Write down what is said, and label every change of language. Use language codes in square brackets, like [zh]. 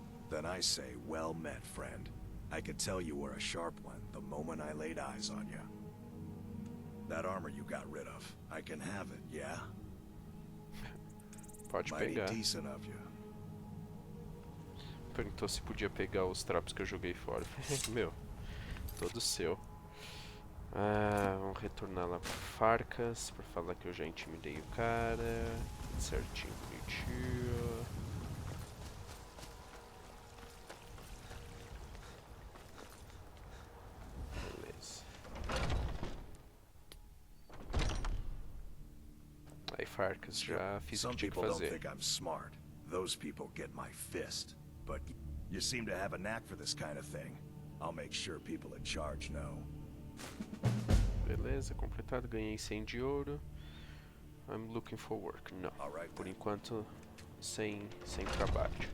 [en] Then I say, well met, friend. I could tell you were a sharp one the moment I laid eyes on you. That armor you got rid of, I can have it, yeah? [pt] Pode [en] Mighty [pt] pegar. [en] decent of you. [pt] Perguntou se podia pegar os trapos que eu joguei fora. Meu, todo seu. Vamos retornar lá pro Farcas pra falar que eu já intimidei o cara. Certinho, bonitinho. Beleza. Aí, Farcas, já fiz o que tinha que fazer. [en] Some people don't think I'm smart. Those people get my fist. But you seem to have a knack for this kind of thing. I'll make sure people in charge know. [pt] Beleza, completado. Ganhei 100 de ouro. [en] I'm looking for work. [pt] Não. Por enquanto, sem trabalho.